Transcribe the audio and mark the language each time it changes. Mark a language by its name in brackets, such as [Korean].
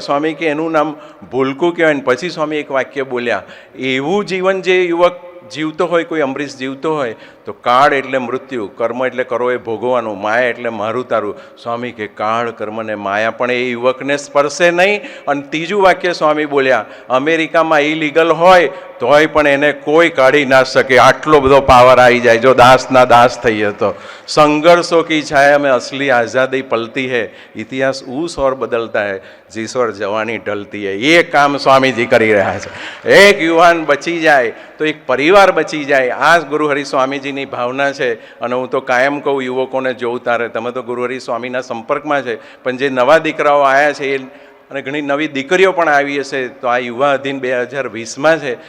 [Gujarati] સ્વામી કે એનું નામ ભૂલકું કહેવાય. પછી સ્વામી એક વાક્ય બોલ્યા, એવું જીવન જે યુવક જીવતો હોય, કોઈ અમરીશ જીવતો હોય તો કાળ એટલે મૃત્યુ, કર્મ એટલે કરો એ ભોગવાનું, માયા એટલે મારું તારું. સ્વામી કે કાળ કર્મ ને માયા પણ એ યુવકને સ્પર્શે નહીં. અને ત્રીજું વાક્ય સ્વામી બોલ્યા, અમેરિકામાં ઇલીગલ હોય તોય પણ એને કોઈ કાઢી ના શકે, આટલો બધો પાવર આવી જાય જો દાસના દાસ થઈએ તો. [Hindi] સંઘર્ષો કી છાયા में असली आज़ादी पलती है, इतिहास उस और बदलता है जिस और जवानी ढलती है. ये काम [Gujarati] સ્વામીજી કરી રહ્યા છે. એક યુવાન બચી જાય તો એક પરિવાર બચી જાય. આ ગુરુહરિ સ્વામીજીની ભાવના છે. અને હું તો કાયમ કહું યુવકોને જોઉં તારે, તમે તો ગુરુહરિ સ્વામીના સંપર્કમાં છે, પણ જે નવા દીકરાઓ આવ્યા છે એ, અને ઘણી નવી દીકરીઓ પણ આવી હશે, તો આ યુવા અધીન 2020માં છે.